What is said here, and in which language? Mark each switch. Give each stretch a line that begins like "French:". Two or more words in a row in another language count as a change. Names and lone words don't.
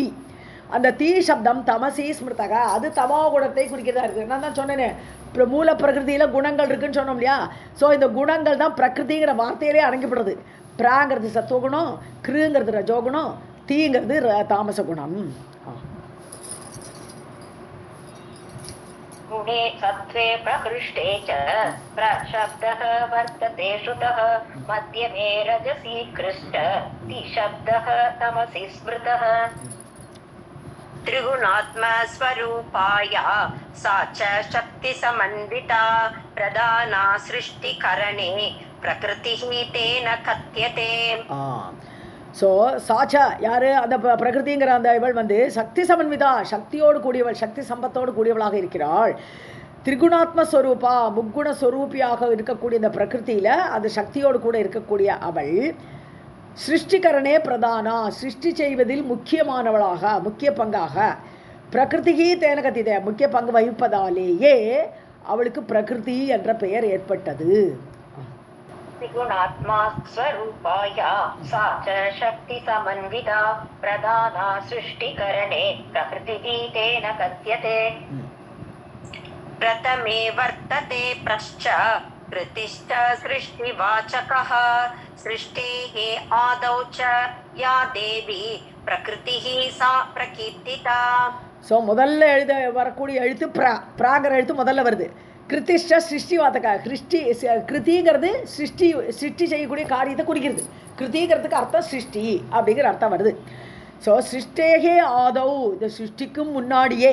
Tamil: அந்த தீ சப்தம்
Sanskrit: तमसि स्मृतक,
Tamil: அது தமோ குணத்தை குறிக்கிறதா இருக்குது. நான் தான் சொன்னேனே மூல பிரகிருதியில் குணங்கள் இருக்குன்னு சொன்னோம் இல்லையா? ஸோ இந்த குணங்கள் தான் பிரகிருதிங்கிற வார்த்தையிலே அடங்கிப்படுறது. பிராங்கிறது சத்துவகுணம், கிருங்கிறது ரஜோகுணம், தீங்கிறது தாமச குணம்.
Sanskrit: गुणे सत्त्वे प्रकृष्टे च प्रशब्दः वर्तते श्रुतः मध्यमे रजसी कृष्ट तिशब्दः तमसि स्मृतः त्रिगुणात्मा स्वरूपाया सा च शक्ति समन्विता प्रधाना सृष्टिकरणे प्रकृतिः तेन कथ्यते.
Tamil: ஸோ சாச்சா யார்? அந்த பிரகிருதிங்கிற அந்த இவள்
Sanskrit: शक्ति समन्विता,
Tamil: சக்தியோடு கூடியவள், சக்தி சம்பத்தோடு கூடியவளாக இருக்கிறாள்.
Sanskrit: त्रिगुणात्म स्वरूपा,
Tamil: முக்குண ஸ்வரூபியாக இருக்கக்கூடிய இந்த பிரகிருதியில் அந்த சக்தியோடு கூட இருக்கக்கூடிய அவள்
Sanskrit: सृष्टिकरणे प्रधाना,
Tamil: சிருஷ்டி செய்வதில் முக்கியமானவளாக முக்கிய பங்காக
Sanskrit: प्रकृतिकि तेन कत्तित,
Tamil: முக்கிய பங்கு வகிப்பதாலேயே அவளுக்கு பிரகிருதி என்ற பெயர் ஏற்பட்டது.
Sanskrit: त्रिगुणात्मा स्वरूपाया सा च शक्ति समन्विता प्रधाना सृष्टिकरणे प्रकृतिः तेन कथ्यते. प्रथमे वर्तते प्रश्च कृतिश्च सृष्टिवाचकः सृष्टेः आदौ च या देवी प्रकृतिः सा प्रकीर्तिता.
Tamil: ஸோ முதல்ல வரக்கூடிய எழுத்து பிராங்கிற எழுத்து முதல்ல வருது.
Sanskrit: कृत्तिष्ट सृष्टि वात्तक्का,
Tamil: கிருத்திங்கிறது சிருஷ்டி செய்யக்கூடிய காரியத்தை குறிக்கிறது. கிருத்திங்கிறதுக்கு அர்த்தம் சிருஷ்டி அப்படிங்கிற அர்த்தம் வருது. ஸோ
Sanskrit: सृष्टेके आदौ,
Tamil: இந்த சிருஷ்டிக்கும் முன்னாடியே.